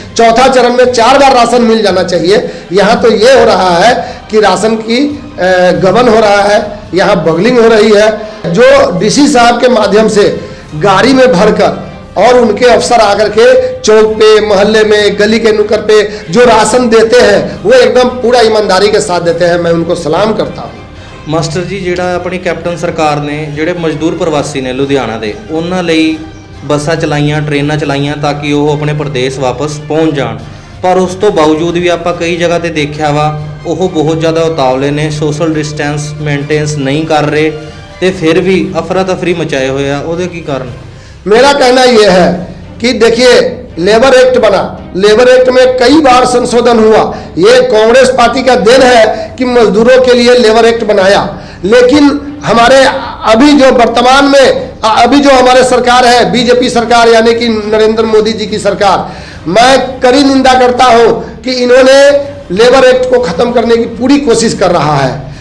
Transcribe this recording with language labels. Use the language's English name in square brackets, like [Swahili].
[Hindi] चौथा चरण में 4 बार राशन मिल जाना चाहिए। यहाँ तो ये हो रहा है कि राशन की गबन हो रहा है, यहाँ बगलिंग हो रही है। जो DC साहब के माध्यम से गाड़ी में भरकर और उनके अफसर आकर के चौक पे, मोहल्ले में, गली के नुक्कड़ पे जो राशन देते हैं वो एकदम पूरा ईमानदारी के साथ देते हैं। मैं उनको सलाम करता हूँ। [Punjabi] ਮਾਸਟਰ ਜੀ, ਜਿਹੜਾ ਆਪਣੀ ਕੈਪਟਨ ਸਰਕਾਰ ਨੇ ਜਿਹੜੇ ਮਜ਼ਦੂਰ ਪ੍ਰਵਾਸੀ ਨੇ ਲੁਧਿਆਣਾ ਦੇ, ਉਹਨਾਂ ਲਈ ਬੱਸਾਂ ਚਲਾਈਆਂ, ਟ੍ਰੇਨਾਂ ਚਲਾਈਆਂ ਤਾਂ ਕਿ ਉਹ ਆਪਣੇ ਪ੍ਰਦੇਸ਼ ਵਾਪਸ ਪਹੁੰਚ ਜਾਣ, ਪਰ ਉਸ ਤੋਂ ਬਾਵਜੂਦ ਵੀ ਆਪਾਂ ਕਈ ਜਗ੍ਹਾ ਤੇ ਦੇਖਿਆ ਵਾ ਉਹ ਬਹੁਤ ਜ਼ਿਆਦਾ ਉਤਾਵਲੇ ਨੇ, ਸੋਸ਼ਲ ਡਿਸਟੈਂਸ ਮੇਨਟੇਨਸ ਨਹੀਂ ਕਰ ਰਹੇ ਤੇ ਫਿਰ ਵੀ ਅਫਰਾ ਤਫਰੀ ਮਚਾਏ ਹੋਏ ਆ। ਉਹਦੇ ਕੀ ਕਾਰਨ? [Hindi] मेरा कहना यह है कि देखिए, लेबर एक्ट बना, लेबर एक्ट में कई बार संशोधन हुआ। ये कांग्रेस पार्टी का देन है कि मजदूरों के लिए लेबर एक्ट बनाया। लेकिन हमारे अभी जो वर्तमान में अभी जो हमारे सरकार है, बीजेपी सरकार यानी कि नरेंद्र मोदी जी की सरकार, मैं कड़ी निंदा करता हूँ कि इन्होंने लेबर एक्ट को खत्म करने की पूरी कोशिश कर रहा है।